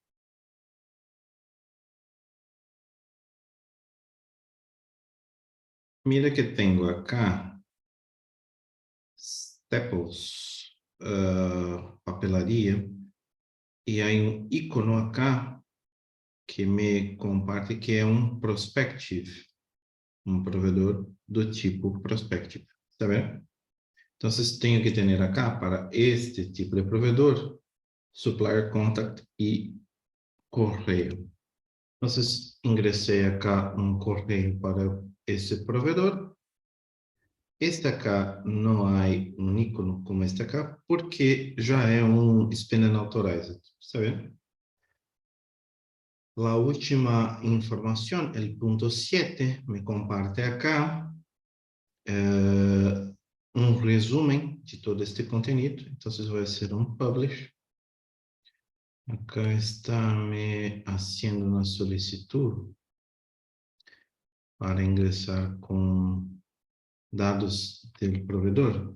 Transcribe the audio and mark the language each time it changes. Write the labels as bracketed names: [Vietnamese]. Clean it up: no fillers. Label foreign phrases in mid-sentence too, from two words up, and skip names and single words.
[Spanish] Mira que tengo acá Staples, papelaria, y hay un icono acá que me comparte [Portuguese] que é um prospective, um provedor do tipo prospective, [Spanish] ¿está bien? [Portuguese] Entonces tenho que ter acá para este tipo de provedor, [English] supplier contact [Portuguese] e correio. Entonces ingresei acá um correio para esse provedor. Este acá não há um ícone como este acá, porque já é um [English] spin and authorized, [Spanish] ¿está bien? La última información, el punto 7, me comparte acá un resumen de todo este contenido. Entonces voy a hacer un publish. Acá está me haciendo una solicitud para ingresar con dados del proveedor.